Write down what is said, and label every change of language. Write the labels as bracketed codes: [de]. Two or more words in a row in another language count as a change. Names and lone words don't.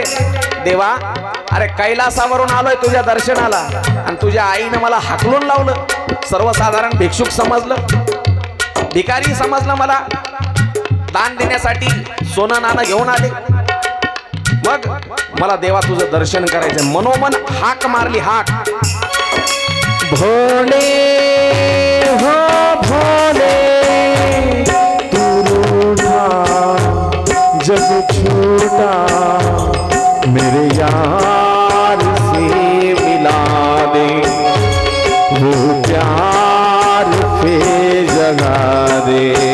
[mr] देवा, अरे कैलासावरून आलोय तुझ्या दर्शनाला आणि तुझ्या आईनं मला हाकलून लावलं, सर्वसाधारण भिक्षुक समजलं, भिकारी समजलं, मला दान देण्यासाठी सोनं नाणं घेऊन आले, मग मला देवा तुझं दर्शन करायचं. मनोमन हाक मारली, हाक. [hi] भोले हो भोले, तू रूठा जब छूटा, मेरे यार से मिला दे, वो प्यार पे जगा दे.